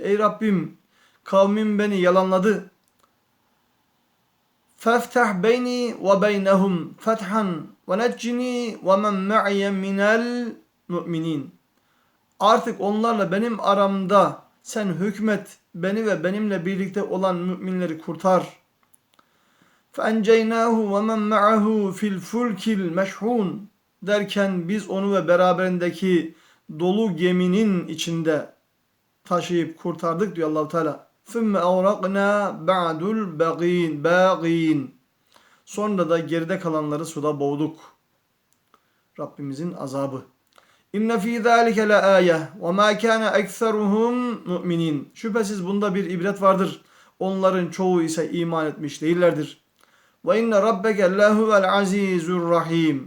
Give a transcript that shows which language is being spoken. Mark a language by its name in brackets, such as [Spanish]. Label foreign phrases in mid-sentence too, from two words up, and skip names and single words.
[Turkish] Ey Rabbim kavmim beni yalanladı. [Arabic] فافتح بيني وبينهم فتحا ونجني ومن معي من المؤمنين. [Turkish] Artık onlarla benim aramda sen hükmet, beni ve benimle birlikte olan müminleri kurtar. [Arabic] فَاَنْجَيْنَاهُ وَمَنْ مَعَهُ فِي الْفُلْكِ الْمَشْحُونَ [Turkish] derken biz onu ve beraberindeki dolu geminin içinde taşıyıp kurtardık diyor Allah-u Teala. [Arabic] ثُمَّ اَوْرَقْنَا بَعْدُ الْبَاقِينَ [Turkish] Sonra da geride kalanları suda boğduk. Rabbimizin azabı. [Arabic] إن في ذلك لآية وما كان أكثرهم مؤمنين. [Turkish] Şüphesiz bunda bir ibret vardır. Onların çoğu ise iman etmiş değillerdir. [Arabic] وإن ربك لهو العزيز الرحيم.